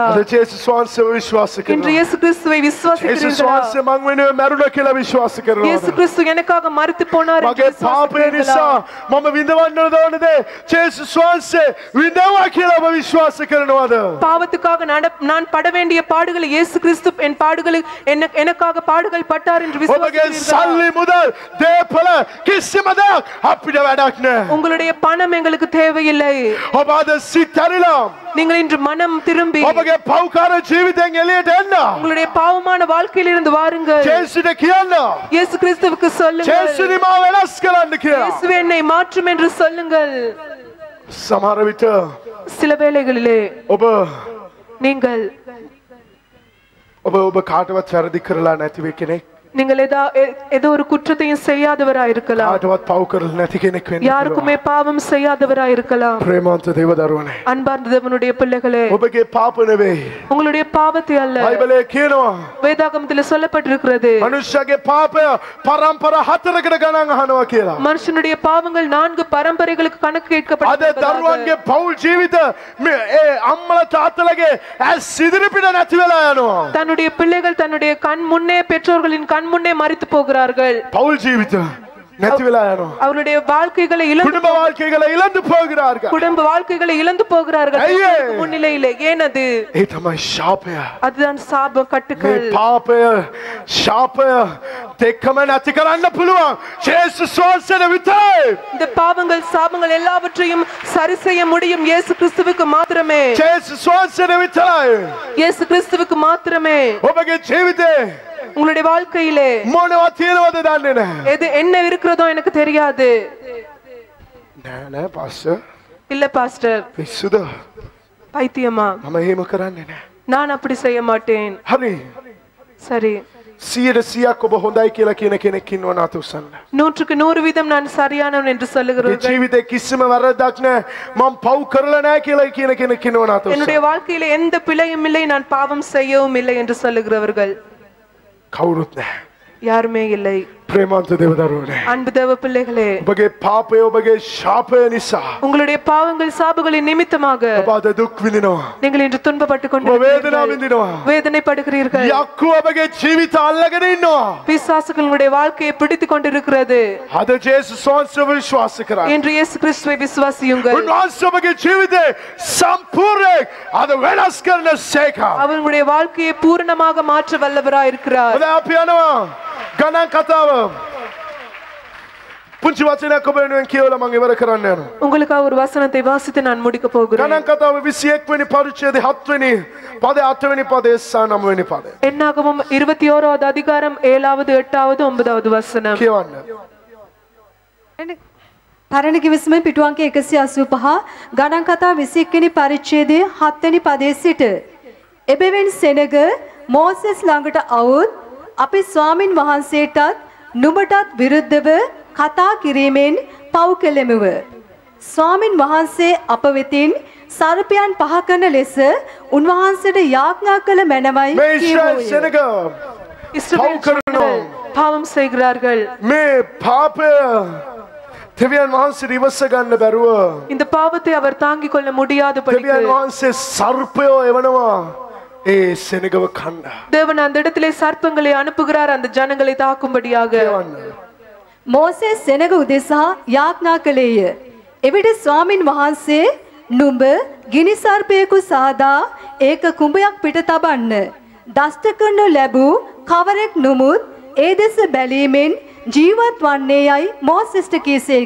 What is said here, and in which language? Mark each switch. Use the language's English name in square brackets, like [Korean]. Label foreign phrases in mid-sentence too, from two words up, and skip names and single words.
[Sinhala] අද ජේසුස් වහන්සේව විශ්වාස [Tamil] இன்று [Sinhala] කරනවා. [Tamil] இயேசு கிறிஸ்துவை [Sinhala] ජේසුස් [Tamil] விசுவாசிக்கிறீர்களா? [Sinhala] වහන්සේ මං වෙනුවෙන් මැරුණා කියලා විශ්වාස [Tamil] இயேசு [Sinhala] කරනවද? [Tamil] கிறிஸ்து எனக்காக மரித்து போனார் என்று [Sinhala] මගේ පාපය නිසා [Tamil] விசுவாசிக்கிறீர்களா? [Sinhala] මම විඳවන්න ඕන දේ ජේසුස් වහන්සේ විඳවා කියලා ඔබ විශ්වාස කරනවද? [Tamil] பாவத்துக்காக நான் பட வேண்டிய பாடுகளை இயேசு கிறிஸ்து என் பாடுகளை எனக்காக பாடுகள் பட்டார் என்று [Sinhala] ඔබගේ [Tamil] விசுவாசிக்கிறீர்களா? [Sinhala] සල්ලි මුදල් දේපල කිසිම දෙයක් අපිට වැඩක් නැහැ. [Tamil] உங்களுடைய பணம் எங்களுக்கு தேவையில்லை. [Sinhala] ඔබ අද සිතරිලා [Tamil] நீங்கள் இன்று மனம் திரும்பி [Sinhala] ඔබගේ පව්කාර ජීවිතෙන් එළියට එන්න. [Tamil] உங்களுடைய பாவமான வாழ்க்கையிலிருந்து வாருங்கள். [Sinhala] ජේසුට කියන්න. [Tamil] இயேசு கிறிஸ்துவுக்கு சொல்லுங்கள். [Sinhala] ජේසුනි මාව වෙනස් කරන්න කියලා. [Tamil] இயேசுவே என்னை மாற்றும் என்று சொல்லுங்கள். [Sinhala] සමහර විට [Tamil] சில வேளைகளிலே [Sinhala] ඔබ [Tamil] நீங்கள் [Sinhala] ඔබ කාටවත් වැරදි කරලා නැති වෙ කෙනෙක්. [Tamil] நீங்கள் ஏதோ ஒரு குற்றத்தையும் செய்யாதவராய் இருக்கலாம். [Sinhala] කාටවත් පව් කරලා නැති කෙනෙක් වෙන්න. [Tamil] யாருக்குமே பாவம் செய்யாதவராய் இருக்கலாம். [Sinhala] ප්‍රේමවන්ත දේවදරුවනේ. [Tamil] அன்பார்ந்த தேவனுடைய பிள்ளைகளே, [Sinhala] ඔබගේ පාප නෙවෙයි. [Tamil] உங்களுடைய பாவத்தை அல்ல. [Sinhala] බයිබලයේ කියනවා [Tamil] வேதாகமத்தில் சொல்லப்பட்டிருக்கிறது [Sinhala] මනුෂ්‍යගේ පාපය පරම්පරා 4කට ගණන් අහනවා කියලා. [Tamil] மனுஷனுடைய பாவங்கள் 4 பரம்பரைகளுக்கு கணக்கு [Sinhala] අද [Tamil] கேட்கப்பட்டிருக்கிறது. [Sinhala] දරුවන්ගේ පවුල් ජීවිත ඒ අම්මලා තාත්තලාගේ ඇස් ඉදිරි පිට නැති වෙලා යනවා. [Tamil] தன்னுடைய பிள்ளைகள் தன்னுடைய கண் முன்னே பெற்றோர்களின் கண் முன்னே மரித்து போகிறார்கள். [Sinhala] පවුල් ජීවිත නැති වෙලා යනවා. [Tamil] அவருடைய வாழ்க்கைகளை இழந்து කුඩුම්බ வாழ்க்கைகளை இழந்து போகிறார்கள். குடும்ப வாழ்க்கைகளை இழந்து போகிறார்கள். ஐயே! முன்னிலையிலே ஏன் அது? [Sinhala] ඒ තමයි ශාපය. [Tamil] அதுதான் சாப [Sinhala] මේ [Tamil] கட்டுகள். [Sinhala] පාපය ශාපය දෙකම නැති කරන්න පුළුවන් ජේසුස් වහන්සේට විතරයි. [Tamil] இந்த பாவங்கள் சாபங்கள் எல்லாவற்றையும் சரி செய்ய முடியும் இயேசு கிறிஸ்துவுக்கு மாத்திரமே. [Sinhala] ජේසුස් වහන්සේට විතරයි. [Tamil] இயேசு கிறிஸ்துவுக்கு மாத்திரமே. [Sinhala] ඔබගේ ජීවිතේ [Tamil] உங்களுடைய வாழ்க்கையிலே [Sinhala] මොනවා තියෙනවද දන්නේ නැහැ. [Tamil] எது என்ன இருக்கிறதோ எனக்கு தெரியாது. [Sinhala] නෑ පාස්ටර්. [Tamil] இல்ல பாஸ்டர், [Sinhala] පිස්සුද? [Tamil] பைத்தியமா? [Sinhala] මම එහෙම කරන්නේ නෑ. [Tamil] நான் அப்படி செய்ய மாட்டேன். [Sinhala] හරි. [Tamil] சரி, [Sinhala] 100% ඔබ හොඳයි කියලා කියන කෙනෙක් ඉන්නව නාත උස්සන්න. [Tamil] 100க்கு 100% நான் சரியானவன் என்று [Sinhala] මේ [Tamil] சொல்லுகிறவர்கள், [Sinhala] ජීවිතේ කිසිම වැරද්දක් නෑ මම පව් කරලා නෑ කියලා කියන කෙනෙක් ඉන්නව නාත [Tamil] என்னுடைய [Sinhala] උස්සන්න. [Tamil] வாழ்க்கையில எந்த பிழையும் இல்லை, நான் பாவம் செய்யவும் இல்லை என்று சொல்லுகிறவர்கள் [Sinhala] කවුරුත් නෑ. [Tamil] யாருமே இல்லை. [Sinhala] ප්‍රේමන්ත දේවදරුවනේ [Tamil] அன்பு தேவ பிள்ளைகளே [Sinhala] ඔබගේ පාපය ඔබගේ ශාපය නිසා [Tamil] உங்களுடைய பாவங்கள் சாபங்களின் நிமித்தமாக [Sinhala] ඔබ අද දුක් විඳිනවා [Tamil] நீங்கள் இன்று துன்பப்பட்டுக் [Sinhala] ඔබ වේදනාව [Tamil] கொண்டிருக்கிறீர்கள் [Sinhala] විඳිනවා [Tamil] வேதனைப்படுகிறீர்கள் [Sinhala] යක්කු ඔබගේ ජීවිත අල්ලගෙන ඉන්නවා [Tamil] பிசாசுகள் உங்களுடைய வாழ்க்கையை பிடித்துக் கொண்டிருக்கிறது [Sinhala] අද ජේසුස් වහන්සේව විශ්වාස කරන්න [Tamil] என்று இயேசு கிறிஸ்துவை விசுவாசியுங்கள் [Sinhala] උන්වහන්සේ ඔබගේ ජීවිතේ සම්පූර්ණයෙන් අද වෙනස් කරන සේකා [Tamil] அவர் உங்களுடைய வாழ்க்கையை பூரணமாக மாற்ற வல்லவராய் இருக்கிறார் [Sinhala] ඔබ අපි යනවා ගණන් කතාව පුංචි වචනයක් ඔබ වෙනුවෙන් කියවලා මම ඉවර කරන්න යනවා [Tamil] உங்களுக்காக ஒரு வசனத்தை வாசித்து நான் முடிக்க போகிறேன் [Sinhala] ගණන් කතාව 21 වෙනි පරිච්ඡේදයේ 7 වෙනි පදේ 8 වෙනි පදේ සහ 9 වෙනි පදේ [Tamil] என்னாகமம் 21வது அதிகாரம் 7வது 8வது 9வது வசனம் [Sinhala] කියවන්න පරණ කිවිසුම පිටු අංක 185 ගණන් කතා 21 වෙනි පරිච්ඡේදයේ 7 වෙනි පදයේ සිට එබැවින් සෙනග මෝසෙස් ළඟට આવුත් අපි ස්වාමින් වහන්සේටත් නුඹටත් විරුද්ධව කතා කිරීමෙන් පව් කෙලෙමුව ස්වාමින් වහන්සේ අප වෙතින් සර්පයන් පහ කරන ලෙස උන්වහන්සේට යාඥා කළ මැනවයි මේ ඉස්රායල් සෙනග [Tamil] இஸ்ரவேல் ஜனங்கள் பாவம் செய்கிறார்கள் [Sinhala] මේ පාපය දෙවියන් වහන්සේ ඉවස ගන්න බැරුව [Tamil] இந்த பாவத்தை அவர் தாங்கிக் கொள்ள முடியாதபடிக்கு [Sinhala] දෙවියන් වහන්සේ සර්පයෝ එවනවා ඒ සෙනගව කන්න [Tamil] தேவன் அந்த இடத்திலே சர்ப்பங்களை அனுப்புகிறார் அந்த ஜனங்களை தாக்கும்படியாக [Sinhala] කියවන්න මෝසෙස් සෙනග උදෙසා යාඥා කළේය. එවිට ස්වාමින් වහන්සේ නුඹ ගිනි සර්පයෙකු සාදා ඒක කුඹයක් පිට තබන්න. දෂ්ට කරනු ලැබූ කවරෙක් නොමුත් ඒ දෙස බැලීමෙන් ජීවත් වන්නේ යයි මෝසෙස්ට කීසේක.